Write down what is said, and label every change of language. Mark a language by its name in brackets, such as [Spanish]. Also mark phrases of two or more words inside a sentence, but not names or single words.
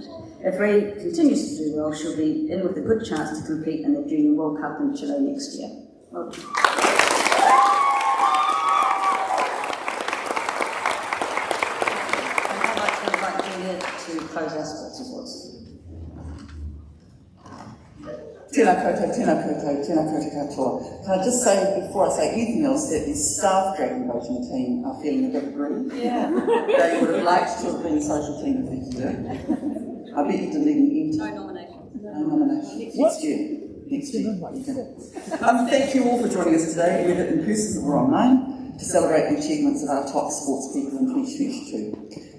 [English] If Ray continues to do well, she'll be in with a good chance to compete in the Junior World Cup in Chile next year. Well done. And I'd like to invite Julia to close our sports awards. [Māori] Tēnā koutou, tēnā koutou, tēnā koutou katoa. [English] Can I just say, before I say anything else, that the staff dragon boating team are feeling a bit aggrieved. Yeah. They would have liked to have been social team of the year. I bet you didn't even enter. No nominations. No nominations. Next year. Next year. Thank you all for joining us today, whether in person or online, to celebrate the achievements of our top sports people in 2022.